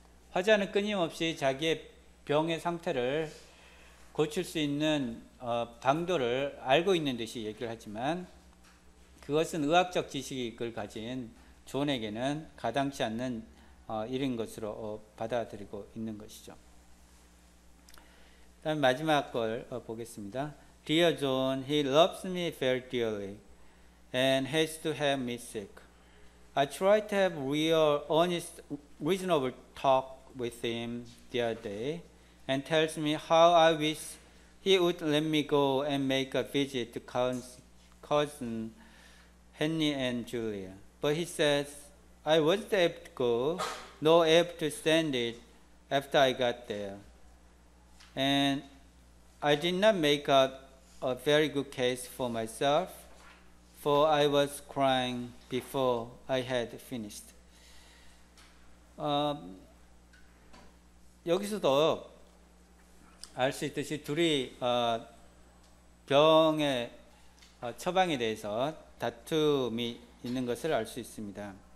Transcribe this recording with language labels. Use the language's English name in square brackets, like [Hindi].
[Korean] 화자는 끊임없이 자기의 병의 상태를 고칠 수 있는 방도를 알고 있는 듯이 얘기를 하지만, 그것은 의학적 지식을 가진 존에게는 가당치 않는 일인 것으로 받아들이고 있는 것이죠. 다음 마지막 걸 보겠습니다. [English] Dear John, he loves me very dearly and hates to have me sick. I tried to have real, honest, reasonable talk with him the other day, and tells me how I wish he would let me go and make a visit to cousin Henry and Julia. But he says I wasn't able to go, nor able to stand it after I got there. And I did not make out a very good case for myself, for I was crying before I had finished. [Korean] 여기서도 알 수 있듯이 둘이 병의 처방에 대해서 다툼이 있는 것을 알 수 있습니다.